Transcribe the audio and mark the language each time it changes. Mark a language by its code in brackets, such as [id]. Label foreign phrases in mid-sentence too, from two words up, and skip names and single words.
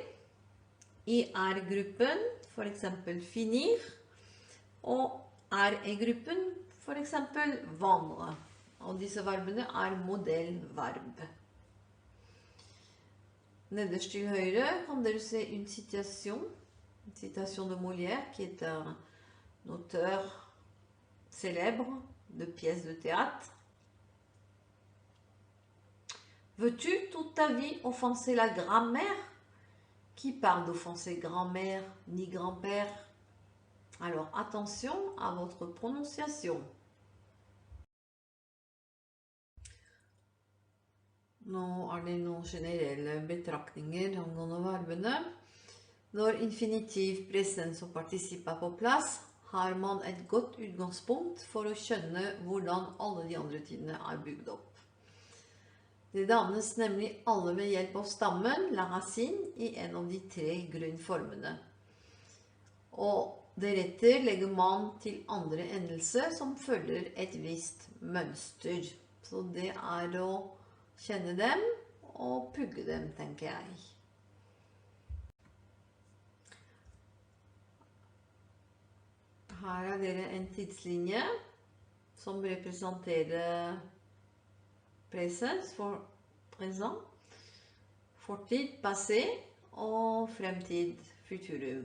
[no] IR-gruppen, for eksempel finir. Og RE-gruppen, for eksempel vendre. Og disse verbene er modellverb. Nederst til høyre kan dere se en [fr] citation de Molière, qui est un auteur célèbre de pièces de théâtre. Veux-tu toute ta vie offenser la grammaire? Qui parle d'offenser grand-mère ni grand-père? Alors attention à votre prononciation. [no] Nå er det noen generelle betraktninger angående verbene. Når infinitiv, presens og partisipp er på plass, har man et godt utgangspunkt for å skjønne hvordan alle de andre tidene er bygd opp. Det dannes nemlig alle ved hjelp av stammen, [fr] la racine, [no] i en av de 3 grunnformene. Og deretter legger man til andre endelser som følger et visst mønster. Så det er å kjenne dem og pugge dem, tenker jeg. Her er dere en tidslinje som representerer presens, for présent, fortid, passé, og fremtid, futurum.